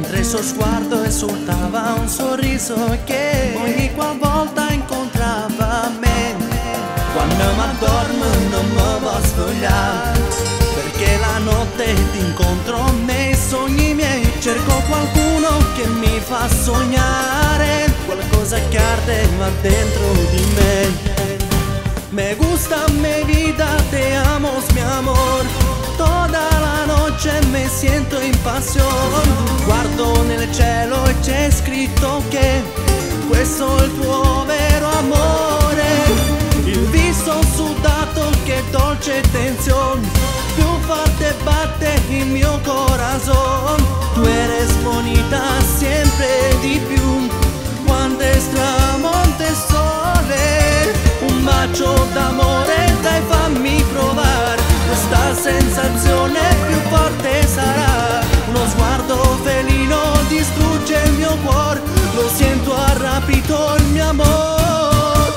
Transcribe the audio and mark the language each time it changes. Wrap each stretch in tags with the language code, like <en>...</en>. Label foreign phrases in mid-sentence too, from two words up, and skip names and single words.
<it>suo sguardo esultava un sorriso che ogni qualvolta incontrava me. Quando mi addormo non mi posso svegliare, perché la notte ti incontro nei sogni miei. Cerco qualcuno che mi fa sognare, qualcosa che arde va dentro di me.</it> <es>Me gusta mi vida, te amo mi amor, toda la noche me siento</es> <it>in passione. Guardo nel cielo e c'è scritto che questo è il tuo vero amore. Il viso sudato, che dolce tensione, più forte batte il mio corazón.</it> <es>Tu eres bonita siempre</es> <it>di più, quando tramonta il sole. Un bacio d'amore, dai fammi provare, questa sensazione più forte sarà. Uno sguardo felino distrugge il mio cuore, lo sento ha rapito il mio amor.</it>